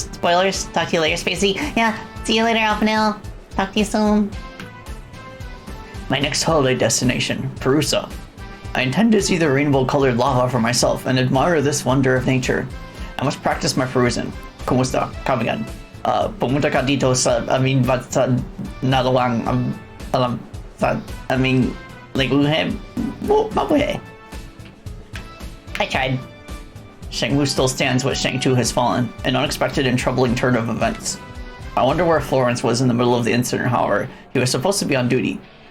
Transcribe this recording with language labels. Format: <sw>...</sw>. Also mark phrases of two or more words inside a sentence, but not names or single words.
<en>Talk to you later, Spacey. Yeah, see you later, Alphanil. Talk to you soon. My next holiday destination, Perusa. I intend to see the rainbow-colored lava for myself and admire this wonder of nature. I must practice my Perusian.</en> <tl>Kumusta?</tl> <en>Come again.</en> <tl>Pumunta ka dito sa,</tl> <en>not lang, I mean, like, mabuhay. I tried. Shang Wu still stands, but Shang Tu has fallen. An unexpected and troubling turn of events. I wonder where Florence was in the middle of the incident, however. He was supposed to be on duty.</en>